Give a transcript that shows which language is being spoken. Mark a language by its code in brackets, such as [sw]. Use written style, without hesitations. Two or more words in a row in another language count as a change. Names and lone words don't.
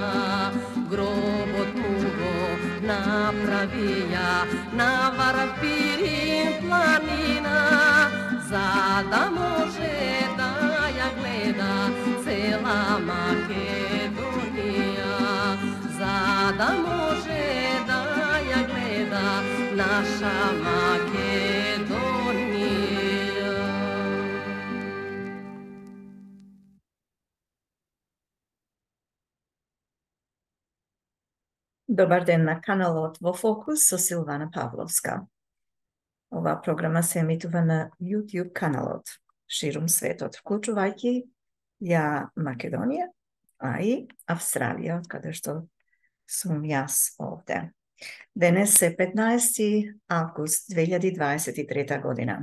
[mk] Гробот му го направия на Пирин планина, за да може да я гледа цела Македония. За да може да я гледа наша Македония. Добар ден на каналот Во Фокус со Силвана Павловска. Ова програма се емитува на YouTube каналот ширум светот, вклучувајќи ја Македонија, а и Австралија, од каде што сум јас овде. Денес е 15. август 2023 година.